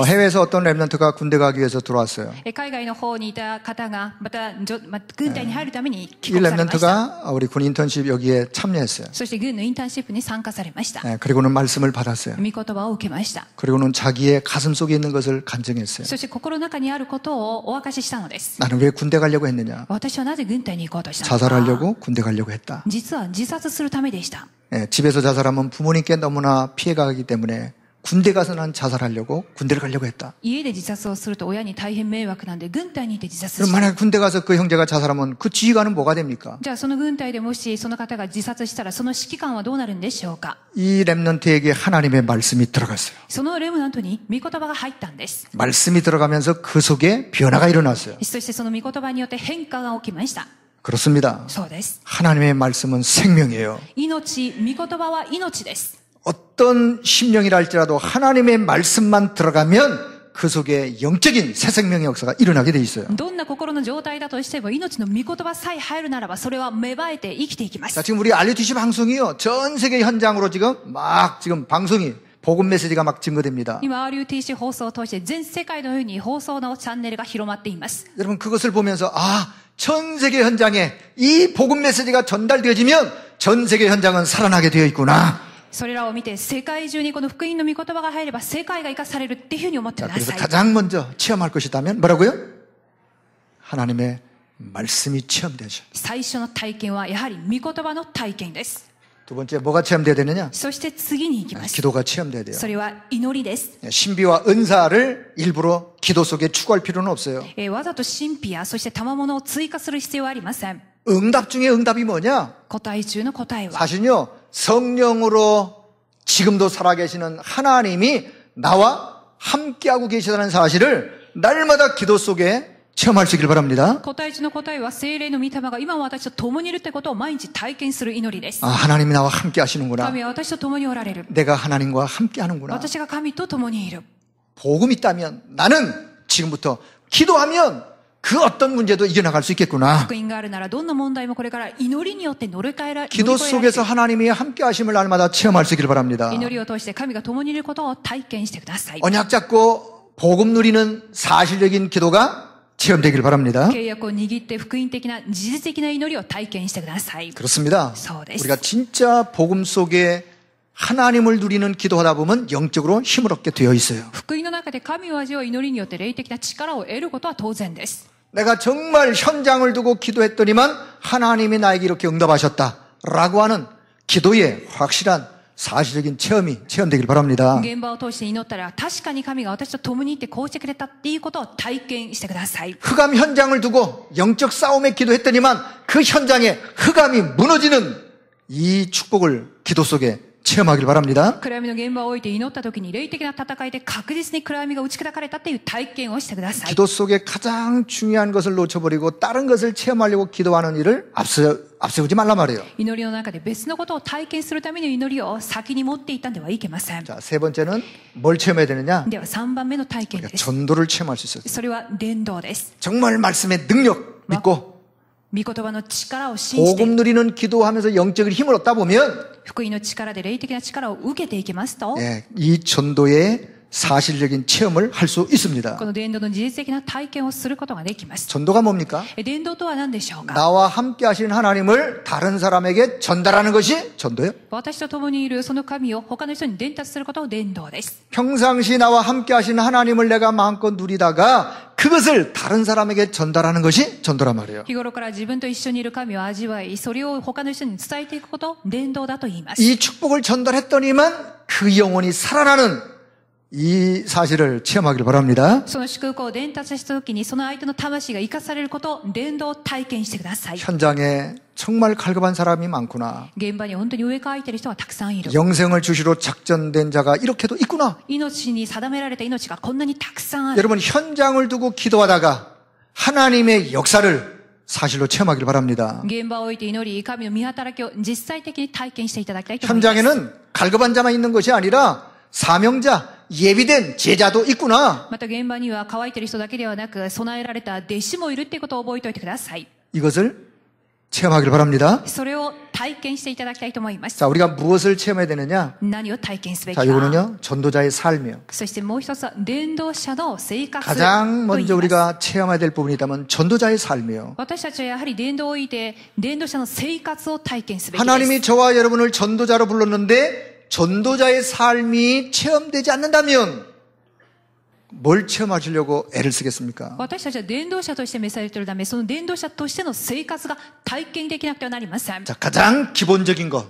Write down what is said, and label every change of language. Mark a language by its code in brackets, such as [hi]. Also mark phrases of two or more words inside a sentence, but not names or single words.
[ko] 해외에서 어떤 랩런트가 군대 가기 위해서 들어왔어요. [ja] 海外の方にいた方がまた軍隊に入るために帰 [ko] 이 [ja] 国されました。 [ko] 랩런트가 우리 군 인턴십 여기에 참여했어요. [ja] そして軍のインターンシップに参加されました。 [ko] 그리고는 말씀을 받았어요. [ja] 御言葉を受けました。 [ko] 그리고는 자기의 가슴 속에 있는 것을 간증했어요. [ja] そして心の中にあることをお明かししたのです。 [ko] 나는 왜 군대 가려고 했느냐? [ja] 私はなぜ軍隊に行こうとしたのか。 [ko] 자살하려고 군대 가려고 했다. [ja] 実は自殺するためでした。 [ko] 집에서 자살하면 부모님께 너무나 피해가 가기 때문에 군대 가서 난 자살하려고 군대를 가려고 했다. [ja] 家で自殺をすると親に大変迷惑なんで軍隊にいて自殺し [ko] 그럼 [ja] た。 [ko] 만약 군대 가서 그 형제가 자살하면 그 지휘관은 뭐가 됩니까? [ja] じゃあその軍隊でもしその方が自殺したらその指揮官はどうなるんでしょうか。 [ko] 이 랩런트에게 하나님의 말씀이 들어갔어요. [ja] そのレムナントに御言葉が入ったんです。 [ko] 말씀이 들어가면서 그 속에 변화가 일어났어요. [ja] そしてその御言葉によって変化が起きました。 [ko] 그렇습니다. [ja] そうです。 [ko] 하나님의 말씀은 생명이에요. [ja] 命、御言葉は命です。 [ko] 어떤 심령이라 할지라도 하나님의 말씀만 들어가면 그 속에 영적인 새 생명의 역사가 일어나게 돼 있어요. [ja] どんな心の状態だとしても命の御言葉さえ入るならばそれは芽生えて生きていきま [ko] 자, [ja] す。 [ko] 지금 우리 RUTC 방송이요. 전 세계 현장으로 지금 방송이 복음 메시지가 막 증거됩니다. [ja] 今 RUTC 放送を通して全世界のように放送のチャンネルが広まっています。 [ko] 여러분 그것을 보면서 전 세계 현장에 이 복음 메시지가 전달되어지면 전 세계 현장은 살아나게 되어 있구나. [ja] それらを見て世界中にこの福音の御言葉が入れば世界が生かされるっていうふうに思ってくだ [ko] 그래서 [ja] さい。 [ko] 가장 먼저 체험할 것이다면 뭐라고요? 하나님의 말씀이 체험되죠. [ja] 最初の体験はやはり御言葉の体験です。 [ko] 두 번째 뭐가 체험돼야 되느냐? [ja] そして次に行きます。 [ko] 기도가 체험돼야 돼요. [ja] それは祈りです。 [ko] 신비와 은사를 일부러 기도 속에 추구할 필요는 없어요. [ja] わざと神秘やそして賜物を追加する必要はありません。 [ko] 응답 중에 응답이 뭐냐? [ja] 答え中の答えは [ko] 사실요, 성령으로 지금도 살아계시는 하나님이 나와 함께하고 계시다는 사실을 날마다 기도 속에 체험할 수 있길 바랍니다. [ja] 答え中の答えは聖霊の御霊が今も私と共にいるってことを毎日体験する祈りです。 [ko] 하나님이 나와 함께 하시는구나. [ja] 神は私と共におられる。 [ko] 내가 하나님과 함께 하는구나. [ja] 私が神と共にいる。 [ko] 복음이 있다면 나는 지금부터 기도하면 그 어떤 문제도 이겨나갈 수 있겠구나. [ja] 福音があるならどんな問題もこれから祈りによって乗り越えられ [ko] 기도 [ja] る。 [ko] 속에서 하나님이 함께 하심을 날마다 체험할 수 있길 바랍니다. [ja] 祈りを通して神が共にいることを体験してください。 [ko] 언약 잡고 복음 누리는 사실적인 기도가 체험되길 바랍니다. [ja] 契約を握って福音的な事実的な祈りを体験してください。 [ko] 그렇습니다. [ja] そうです。 [ko] 우리가 진짜 복음 속에 하나님을 누리는 기도하다 보면 영적으로 힘을 얻게 되어 있어요. [ja] 福音の中で神を味わう祈りによって霊的な力を得ることは当然です。 [ko] 내가 정말 현장을 두고 기도했더니만 하나님이 나에게 이렇게 응답하셨다라고 하는 기도의 확실한 사실적인 체험되길 바랍니다. [ja] 現場を通して祈ったら確かに神が私と共にいてこうしてくれたっていうことを体験してください。 [ko] 흑암 현장을 두고 영적 싸움에 기도했더니만 그 현장에 흑암이 무너지는 이 축복을 기도 속에 체험하길 바랍니다. [ja] 暗闇の現場を置いて祈った時に霊的な戦いで確実に暗闇が打ち砕かれたっていう体験をしてください。 [ko] 기도 속에 가장 중요한 것을 놓쳐버리고 다른 것을 체험하려고 기도하는 일을 앞세우지 말란 말이에요. [ja] 祈りの中で別のことを体験するための祈りを先に持っていったんではいけません。 [ko] 자, 세 번째는 뭘 체험해야 되느냐? [ja] では3番目の体験です。 [ko] 전도를 체험할 수 있어요. [ja] それは伝道です。 [ko] 정말 말씀의 능력 믿고 [ja] 御言葉の力を信じて [ko] 복음 누리는 기도하면서 영적인 힘을 얻다 보면 [ja] 福音の力で霊的な力を受けていきますと、 [ko] 예, 이 전도의 사실적인 체험을 할 수 있습니다. [ja] この伝道の事実的な体験をすることができます。 [ko] 전도가 뭡니까? [ja] 伝道とは何でしょうか。 [ko] 나와 함께 하시는 하나님을 다른 사람에게 전달하는 것이 전도예요. [ja] 私と共にいるその神を他の人に伝達することを伝道です。 [ko] 평상시 나와 함께 하시는 하나님을 내가 마음껏 누리다가 그것을 다른 사람에게 전달하는 것이 전도란 말이에요. [ja] 日頃から自分と一緒にいる神を味わい、それを他の人に伝えていくことを伝道だと言います。 [ko] 이 축복을 전달했더니만 그 영혼이 살아나는 이 사실을 체험하길 바랍니다. [ja] その祝福を伝達した時にその相手の魂が生かされることを伝道体験してください。 [ko] 현장에 정말 갈급한 사람이 많구나. [ja] 現場に本当に植え替えている人がたくさんいる。 [ko] 영생을 주시러 작전된 자가 이렇게도 있구나. [ja] 命に定められた命がこんなにたくさんある。 [ko] 여러분 현장을 두고 기도하다가 하나님의 역사를 사실로 체험하길 바랍니다. [ja] 現場を置いて祈り、神の御働きを実際的に体験していただきたいと思います。 [ko] 현장에는 갈급한 자만 있는 것이 아니라 사명자, 예비된 제자도 있구나. [ja] また現場には乾いている人だけではなく備えられた弟子もいるっていうことを覚えておいてください。 [ko] 이것을 체험하길 바랍니다. [ja] それを体験していただきたいと思います。 [ko] 자, 우리가 무엇을 체험해야 되느냐? [ja] 何を体験すべき [ko] 자, [ja] か。 [ko] 이거는요, 전도자의 삶이에요. [ja] そしてもう一つは伝道者の生活と言い [ko] 가장 [ja] ます。 [ko] 먼저 우리가 체험해야 될 부분이 있다면 전도자의 삶이에요. [ja] 私たちはやはり伝道を置いて伝道者の生活を体験すべきです。 [ko] 하나님이 저와 여러분을 전도자로 불렀는데 전도자의 삶이 체험되지 않는다면 뭘 체험하시려고 애를 쓰겠습니까? [ja] 私たちは伝道者として召されているため、その伝道者としての生活が体験できなくてはなりません。 [ko] 자, 가장 기본적인 것